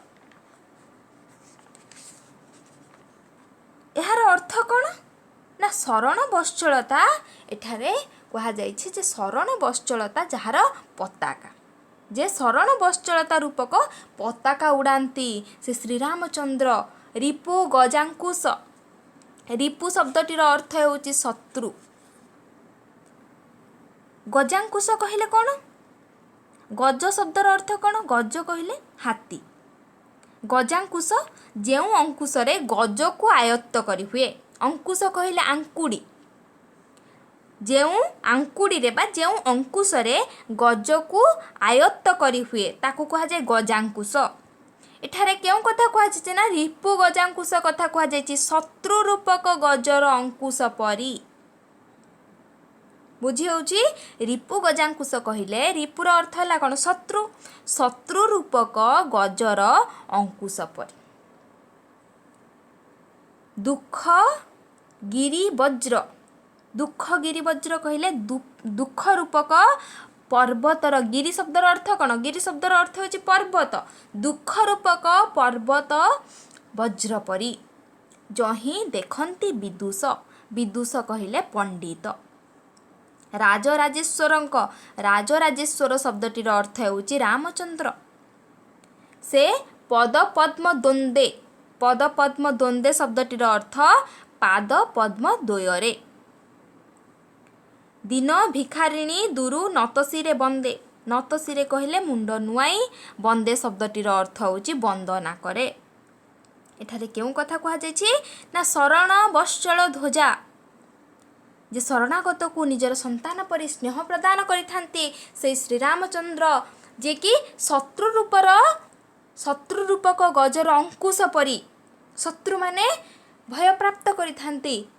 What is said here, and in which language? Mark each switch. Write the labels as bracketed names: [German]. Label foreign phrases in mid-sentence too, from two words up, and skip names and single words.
[Odia] ଏହାର ଅର୍ଥ କ'ଣ ନା ଶରଣ ବତ୍ସଳତା ଏଠାରେ କୁହା ଯାଇଛି ଯେ ଶରଣ ବତ୍ସଳତା ଯାହାର ପତାକା, ଯେ ଶରଣ ବତ୍ସଳତା ରୂପକ ପତାକା ଉଡ଼ାନ୍ତି ସେ ଶ୍ରୀରାମଚନ୍ଦ୍ର। ରିପୁ ଗଜାଙ୍କୁଶ, ରିପୁ ଶବ୍ଦଟିର ଅର୍ଥ ହେଉଛି ଶତ୍ରୁ। ଗଜାଙ୍କୁଶ କହିଲେ କ'ଣ? ଗଜ ଶବ୍ଦର ଅର୍ଥ କ'ଣ? ଗଜ କହିଲେ ହାତୀ। ଗଜାଙ୍କୁଶ ଯେଉଁ ଅଙ୍କୁଶ ରେ ଗଜ କୁ ଆୟତ୍ତ କରି ହୁଏ। ଅଙ୍କୁଶ କହିଲେ ଆଙ୍କୁଡ଼ି। ଯେଉଁ ଆଙ୍କୁଡ଼ି ରେ ବା ଯେଉଁ ଅଙ୍କୁଶ ରେ ଗଜ କୁ ଆୟତ୍ତ କରି ହୁଏ ତାକୁ କୁହା ଯାଏ ଗଜାଙ୍କୁଶ। ଏଠାରେ କେଉଁ କଥା କୁହା ଯାଏ ନା ରିପୁ ଗଜାଙ୍କୁଶ କଥା କୁହା ଯାଏ ଶତ୍ରୁ ରୂପକ ଗଜର ଅଙ୍କୁଶ ପରି। ବୁଝି ହେଉଛି ରିପୁ ଗଜାଙ୍କୁଶ କହିଲେ ରିପୁର ଅର୍ଥ ହେ କ'ଣ? शत्रु। ଶତ୍ରୁ ରୂପକ ଗଜର ଅଙ୍କୁଶ ପରି। ଦୁଃଖ ଗିରି ବଜ୍ର, ଦୁଃଖ ଗିରିବଜ୍ର କହିଲେ ଦୁଃଖ ରୂପକ ପର୍ବତର ଗିରି ଶବ୍ଦର ଅର୍ଥ କ'ଣ ଗିରି ଶବ୍ଦର ଅର୍ଥ ହେଉଛି ପର୍ବତ ଦୁଃଖ ରୂପକ ପର୍ବତ ବଜ୍ର ପରି ଯାହି ଦେଖନ୍ତି ବିଦୁଷ ବିଦୁଷ କହିଲେ ପଣ୍ଡିତ ରାଜରାଜେଶ୍ୱର ଶବ୍ଦଟିର ଅର୍ଥ ହେଉଛି ରାମଚନ୍ଦ୍ର ସେ ପଦ ପଦ୍ମ ଦ୍ୱନ୍ଦ୍ୱେ ଶବ୍ଦଟିର ଅର୍ଥ ପାଦ ପଦ୍ମ ଦ୍ୱୟରେ ଦିନ ଭିଖାରିଣୀ ଦୂରୁ ନତଶିରେ ବନ୍ଦେ ନତଶିରେ କହିଲେ ମୁଣ୍ଡ ନୁଆଁଇ ବନ୍ଦେ ଶବ୍ଦଟିର ଅର୍ଥ ହେଉଛି ବନ୍ଦନା କରେ ଏଠାରେ କେଉଁ କଥା କୁହା ଯାଉଛି ନା ଶରଣ ବତ୍ସଳ ଧ୍ୱଜା ଯେ ଶରଣାଗତ କୁ ନିଜର ସନ୍ତାନ ପରି ସ୍ନେହ ପ୍ରଦାନ କରିଥାନ୍ତି ସେ ଶ୍ରୀ ରାମଚନ୍ଦ୍ର ଯେ କି ଶତ୍ରୁ ରୂପକ ଗଜର ଅଙ୍କୁଶ ପରି ଶତ୍ରୁ ମାନେ ଭୟ ପ୍ରାପ୍ତ କରିଥାନ୍ତି